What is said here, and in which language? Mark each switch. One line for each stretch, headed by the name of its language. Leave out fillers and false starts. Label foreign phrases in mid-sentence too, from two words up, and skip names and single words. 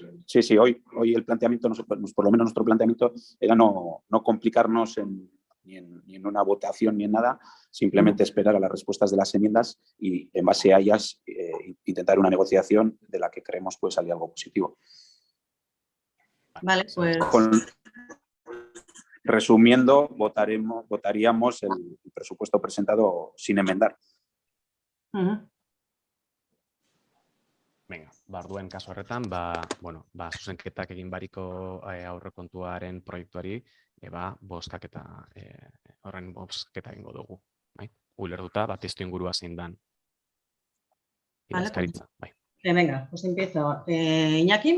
Spanish: Sí, hoy el planteamiento, por lo menos nuestro planteamiento, era no complicarnos ni en una votación ni en nada, simplemente esperar a las respuestas de las enmiendas y en base a ellas intentar una negociación de la que creemos puede salir algo positivo. Vale, pues... Resumiendo, votaríamos el presupuesto presentado sin enmendar. Venga,
Basque: orduen kasu horretan, zuzenketak egin bariko aurrekontuaren proiektuari, horren bozketa egingo dugu. Ulertuta, testu ingurua zein dan. Idazkaritza, bai.
Spanish: Venga, pues empiezo. Iñaki?